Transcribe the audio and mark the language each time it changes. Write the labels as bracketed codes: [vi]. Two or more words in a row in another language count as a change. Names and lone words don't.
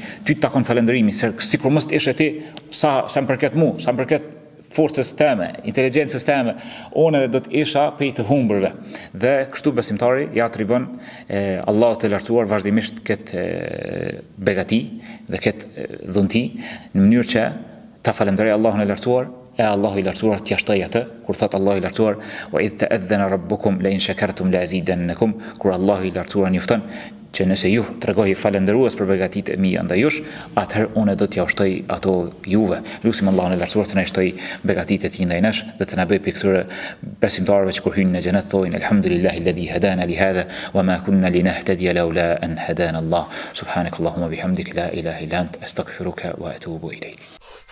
[sq] Ty të takon falëndërimi, sikur mos të ishe ti sa më përket mu, sa më përket forcës teme, inteligjencës teme, unë edhe do të isha prej të humbërve. Dhe kështu besimtari ja atribon Allahut të lartësuar vazhdimisht këtë begati dhe këtë dhunti në mënyrë që ta falënderoj Allahun e lartësuar, e Allahu i lartësuar t'ia shtoj atë, kur thot Allahu i lartësuar [ar] وإذ تأذن ربكم لئن شكرتم لأزيدنكم, [sq] kur Allahu i lartësuar njofton që nëse ju tregoj falëndërues për begatitë e mia ndaj jush, atëherë unë do t'ja ushtoj ato juve. Lutim Allahun e lartësuar të na shtoj begatitë e tij ndaj nesh dhe të na bëj këtyre besimtarëve që kur hyjnë në xhenet thojnë [ar] الحمد لله الذي هدانا لهذا وما كنا لنهتدي لولا أن هدانا الله. سبحانك اللهم وبحمدك لا إله إلا أنت أستغفرك وأتوب إليك.